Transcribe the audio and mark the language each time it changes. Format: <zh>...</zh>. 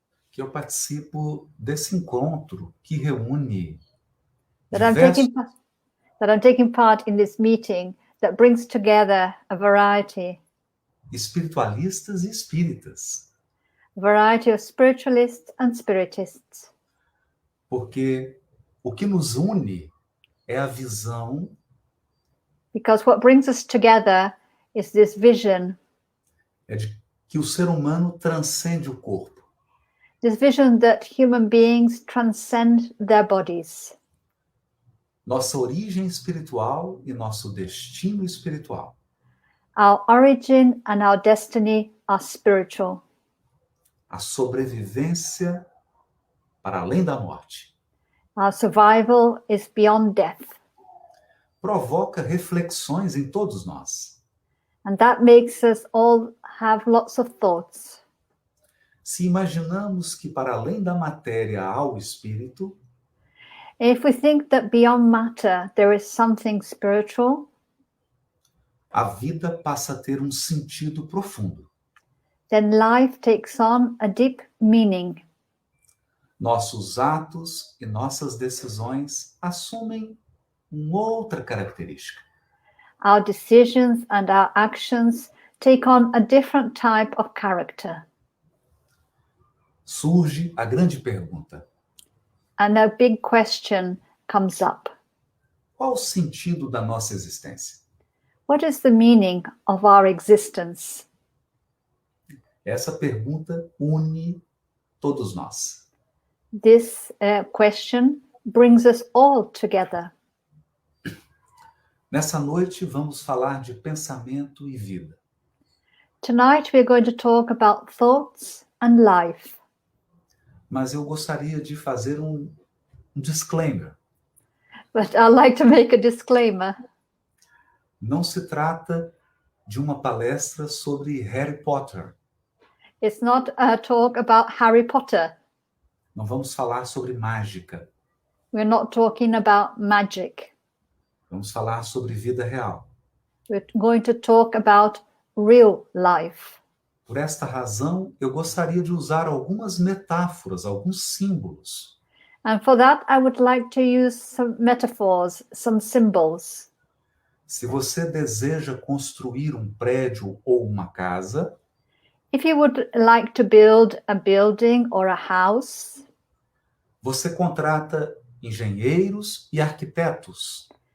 <pt>que eu participo desse encontro que reúne</pt> <en>that I'm taking part in this meeting that brings together a variety</en> <pt>espiritualistas e espíritas,</pt> <en>of spiritualists and spiritists.</en> <pt>porque o que nos une é a visão</pt> <en>Because what brings us together is this vision,</en> <pt>de que o ser humano transcende o corpo.</pt> <en>this vision that human beings transcend their bodies.</en> <pt>Nossa origem espiritual e nosso destino espiritual.</pt> <en>Our origin and our destiny are spiritual.</en> <pt>A sobrevivência para além da morte.</pt> <en>Our survival is beyond death.</en> <pt>Provoca reflexões em todos nós.</pt> <en>And that makes us all have lots of thoughts.</en> <pt>Se imaginamos que para além da matéria há o espírito,</pt> <en>If we think that beyond matter there is something spiritual,</en> <pt>a vida passa a ter um sentido profundo.</pt> <en>then life takes on a deep meaning.</en> <pt>Nossos atos e nossas decisões assumem uma outra característica.</pt> <en>Our decisions and our actions take on a different type of character.</en> <pt>Surge a grande pergunta:</pt> <en>And a big question comes up.</en> <pt>qual o sentido da nossa existência?</pt> <en>What is the meaning of our existence?</en> <pt>Essa pergunta une todos nós.</pt> <en>This question brings us all together.</en> <pt>Nessa noite vamos falar de pensamento e vida.</pt> <en>Tonight we're going to talk about thoughts and life.</en> <pt>Mas eu gostaria de fazer um disclaimer.</pt> <en>But I'd like to make a disclaimer.</en> <pt>Não se trata de uma palestra sobre Harry Potter.</pt> <en>It's not a talk about Harry Potter.</en> <pt>Não vamos falar sobre mágica.</pt> <en>We're not talking about magic.</en> <pt>Vamos falar sobre vida real.</pt> <en>We're going to talk about real life.</en> <pt>Por esta razão, eu gostaria de usar algumas metáforas, alguns símbolos.</pt> <en>And for that, I would like to use some metaphors, some symbols.</en> <pt>Se você deseja construir um prédio ou uma casa,</pt> <en>If you would like to build a building or a house,</en> <pt>você contrata engenheiros e arquitetos.</pt>